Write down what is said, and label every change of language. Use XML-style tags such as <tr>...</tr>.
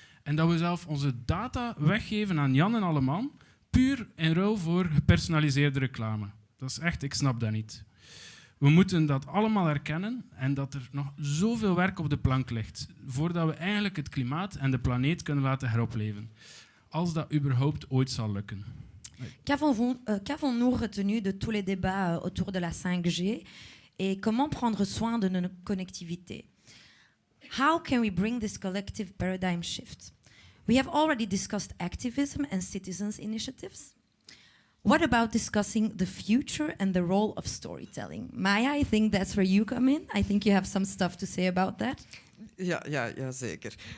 <nl>En dat we zelf onze data weggeven aan Jan en alleman, puur in ruil voor gepersonaliseerde reclame. Dat is echt, ik snap dat niet. We moeten dat allemaal erkennen en dat er nog zoveel werk op de plank ligt voordat we eigenlijk het klimaat en de planeet kunnen laten heropleven. Als dat überhaupt ooit zal lukken.</nl> <fr>Qu'avons-nous retenu de tous les débats autour de la 5G et comment prendre soin de nos connectivités?</fr> <en>How can we bring this collective paradigm shift? We have already discussed activism and citizens' initiatives. What about discussing the future and the role of storytelling? Maya, I think that's where you come in. I think you have some stuff to say about that.</en> <nl>Ja, zeker.</nl>